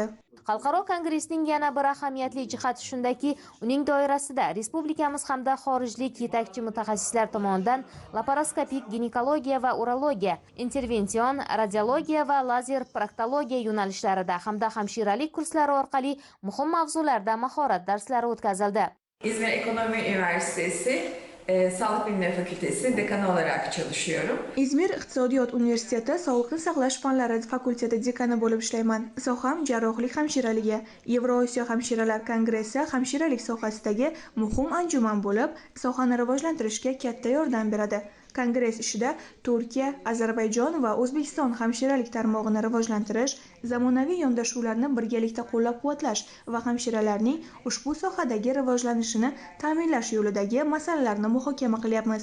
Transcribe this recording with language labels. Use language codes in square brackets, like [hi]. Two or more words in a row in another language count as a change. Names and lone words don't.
[uz] Xalqaro kongressning yana bir ahamiyatli jihati shundaki, uning doirasida respublikamiz hamda xorijlik yetakchi mutaxassislar tomonidan laparoskopik ginekologiya va urologiya, intervension radiologiya va lazer proktologiya yo'nalishlarida hamda hamshiralik kurslari orqali muhim mavzularda mahorat darslari o'tkazildi. [tr] İzmir Ekonomi Üniversitesi Sağlık Bilimleri Fakültesi dekanı olarak çalışıyorum. [uz] İzmir Iqtisodiyot Universiteti Sog'liqni saqlash fanlari fakulteti dekani bo'lib ishlayman. Soham jarrohlik hamshiraligi. Yevrosiyo hamshiralar kongressi hamshiralik sohasidagi muhim anjuman bo'lib, sohani rivojlantirishga katta yordam beradi. Kongress ishida Turkiya, Ozarbayjon va O'zbekiston hamshiralik tarmog'ini rivojlantirish, zamonaviy yondashuvlarni birgalikda qo'llab-quvvatlash va hamshiralarning ushbu sohadagi rivojlanishini ta'minlash yo'lidagi masalalarni muhokama qilyapmiz.